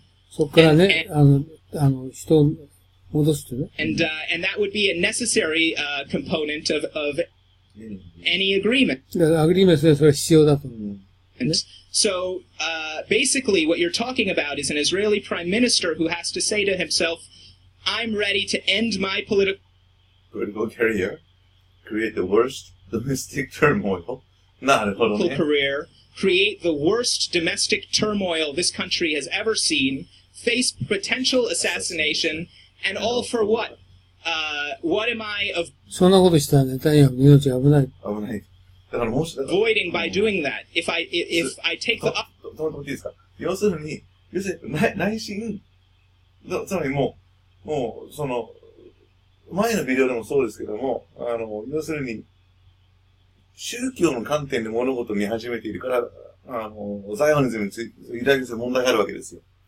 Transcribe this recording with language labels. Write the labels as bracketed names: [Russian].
[Japanese] そこからね、人を戻すとね。 [English] And that would be a necessary component of any agreement. [Japanese] だからアグリーメントでそれは必要だと。 [English] And so, basically what you're talking about is an Israeli prime minister who has to say to himself, I'm ready to end my political career, create the worst domestic turmoil. [Japanese] なるほどね。 [English] career, create the worst domestic turmoil this country has ever seen, face potential assassination, and all for what? What am I of [Japanese] そんなことしたらネタニヤフの命が危ない。危ない。だからもし、 [English] avoiding by doing that. If I take the up. [Japanese] 止めていいですか？要するに内心、つまりもう、その、前のビデオでもそうですけども、要するに、宗教の観点で物事を見始めているから、ザイオニズムについて、ユダヤ人に問題があるわけですよ。